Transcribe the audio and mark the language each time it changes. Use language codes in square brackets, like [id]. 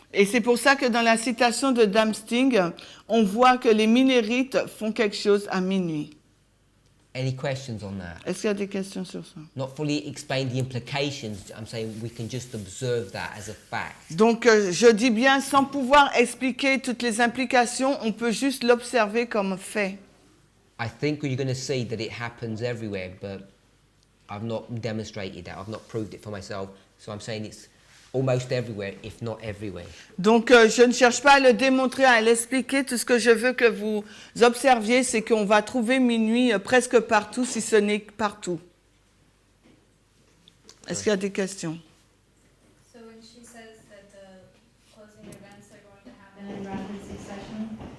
[fr] Et c'est pour ça que dans la citation de Damsting, on voit que les Minérites font quelque chose à minuit. [en] Any questions on that? [fr] Est-ce qu'il y a des questions sur ça? [en] Not fully explain the implications. I'm saying we can just observe that as a fact. [fr] Donc je dis bien, sans pouvoir expliquer toutes les implications, on peut juste l'observer comme fait. [en] I think you're going to see that it happens everywhere, but I've not demonstrated that. I've not proved it for myself. So I'm saying almost everywhere, if not everywhere. [fr] Donc, je ne cherche pas à le démontrer, à l'expliquer. Tout ce que je veux que vous observiez, c'est qu'on va trouver minuit presque partout, si ce n'est partout. Est-ce qu'il y a des questions? [en] So when she says that the closing events are going to happen And in rapid succession.